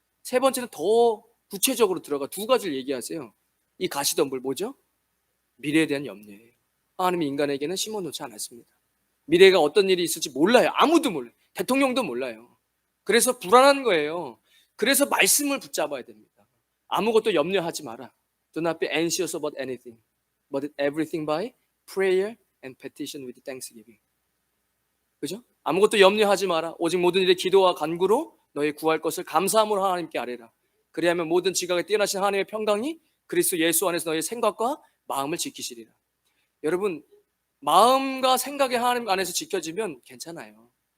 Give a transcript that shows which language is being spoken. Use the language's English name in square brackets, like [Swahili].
[Korean] 세 번째는 더 구체적으로 들어가 두 가지를 얘기하세요. 이 가시덤불 뭐죠? 미래에 대한 염려예요. 하나님이 인간에게는 심어놓지 않았습니다. 미래가 어떤 일이 있을지 몰라요. 아무도 몰라요. 대통령도 몰라요. 그래서 불안한 거예요. 그래서 말씀을 붙잡아야 됩니다. 아무것도 염려하지 마라. [English] Do not be anxious about anything, but everything by prayer and petition with thanksgiving. [Korean] 그죠? 아무것도 염려하지 마라. 오직 모든 일에 기도와 간구로 너희 구할 것을 감사함으로 하나님께 아뢰라. 그리하면 모든 지각에 뛰어나신 하나님의 평강이 그리스도 예수 안에서 너희 생각과 마음을 지키시리라. 여러분, 마음과 생각이 하나님 안에서 지켜지면 괜찮아요.